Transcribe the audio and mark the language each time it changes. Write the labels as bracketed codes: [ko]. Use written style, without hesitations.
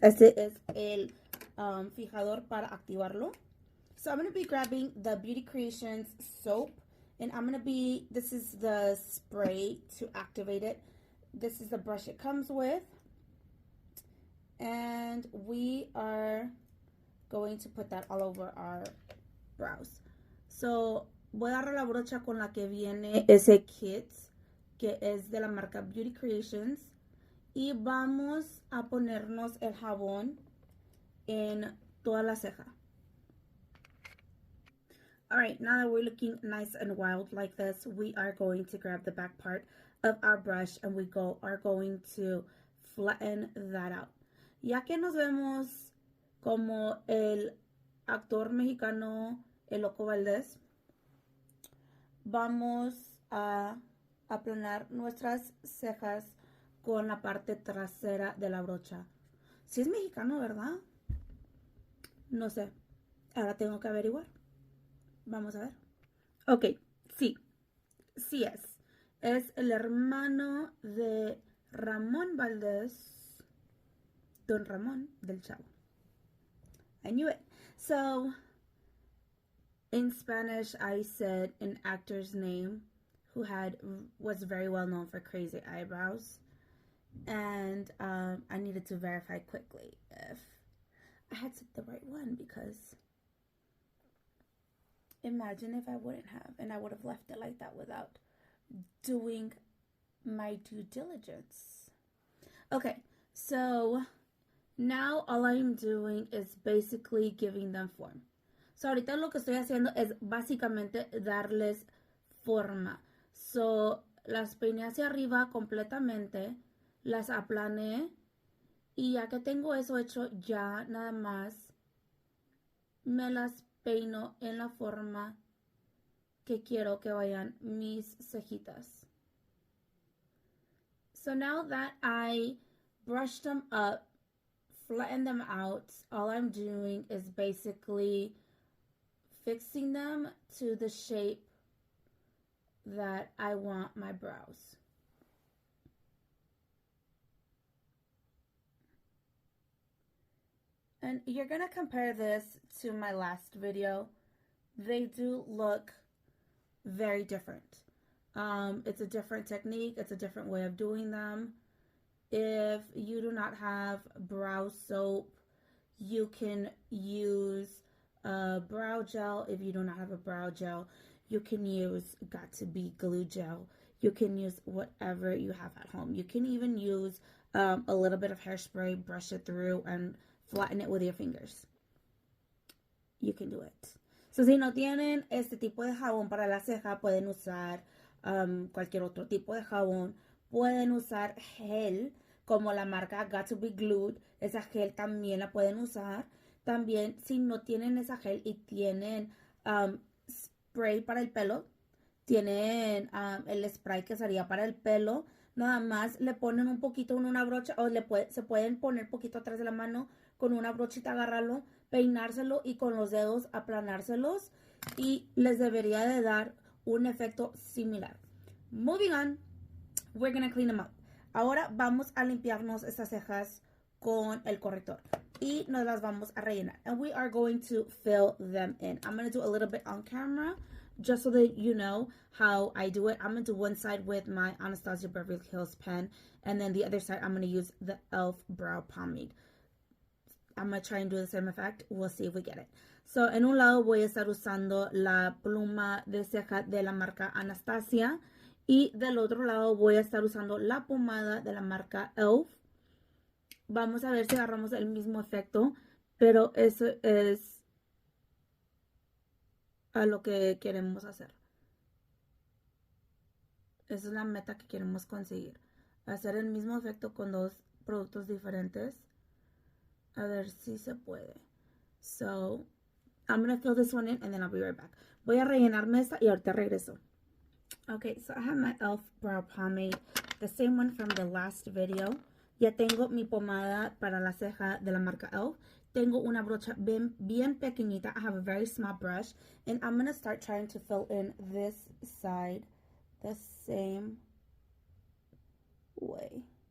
[es] Este es el fijador para activarlo. [en] So I'm going to be grabbing the Beauty Creations soap. And I'm going to be, this is the spray to activate it. This is the brush it comes with. And we are going to put that all over our brows. [es] So voy a agarrar la brocha con la que viene ese kit, que es de la marca Beauty Creations. Y vamos a ponernos el jabón en toda la ceja. [en] Alright, now that we're looking nice and wild like this, we are going to grab the back part of our brush and we are going to flatten that out. [es] Ya que nos vemos como el actor mexicano El Loco Valdés, vamos a aplanar nuestras cejas con la parte trasera de la brocha. Si es mexicano, ¿verdad? No sé. Ahora tengo que averiguar. Vamos a ver. Ok, sí. Sí es. Es el hermano de Ramón Valdés. [en] Don Ramón del Chavo. I knew it. So, in Spanish, I said an actor's name who was very well known for crazy eyebrows. And I needed to verify quickly if I had said the right one, because imagine if I wouldn't have, and I would have left it like that without doing my due diligence. Okay, so now all I'm doing is basically giving them form. [es] So ahorita lo que estoy haciendo es básicamente darles forma. So las peiné hacia arriba completamente, las aplané y ya que tengo eso hecho, ya nada más me las peino en la forma que quiero que vayan mis cejitas. [en] So now that I brushed them up, flatten them out, all I'm doing is basically fixing them to the shape that I want my brows. And you're gonna compare this to my last video. They do look very different. It's a different technique, it's a different way of doing them. If you do not have brow soap, you can use a brow gel. If you do not have a brow gel, you can use got2b glue gel. You can use whatever you have at home. You can even use a little bit of hairspray, brush it through, and flatten it with your fingers. You can do it. [es] So, si no tienen este tipo de jabón para la ceja, pueden usar cualquier otro tipo de jabón. Pueden usar gel, como la marca got2b Glued. Esa gel también la pueden usar. También, si no tienen esa gel y tienen spray para el pelo, tienen el spray que sería para el pelo, nada más le ponen un poquito en una brocha, o se pueden poner poquito atrás de la mano con una brochita, agarrarlo, peinárselo y con los dedos aplanárselos, y les debería de dar un efecto similar. [en] Moving on, we're gonna clean them up. [es] Ahora vamos a limpiarnos estas cejas con el corrector y nos las vamos a rellenar. [en] And we are going to fill them in. I'm going to do a little bit on camera just so that you know how I do it. I'm going to do one side with my Anastasia Beverly Hills pen, and then the other side I'm going to use the e.l.f. brow pomade. I'm going to try and do the same effect. We'll see if we get it. [es] So, en un lado voy a estar usando la pluma de ceja de la marca Anastasia. Y del otro lado voy a estar usando la pomada de la marca e.l.f. Vamos a ver si agarramos el mismo efecto. Pero eso es a lo que queremos hacer. Esa es la meta que queremos conseguir. Hacer el mismo efecto con dos productos diferentes. A ver si se puede. [en] So, I'm going to fill this one in and then I'll be right back. [es] Voy a rellenarme esta y ahorita regreso. [en] Okay, so I have my e.l.f. brow pomade, the same one from the last video. [es] Ya tengo mi pomada para la ceja de la marca e.l.f. Tengo una brocha bien pequeñita. [en] I have a very small brush. And I'm going to start trying to fill in this side the same way.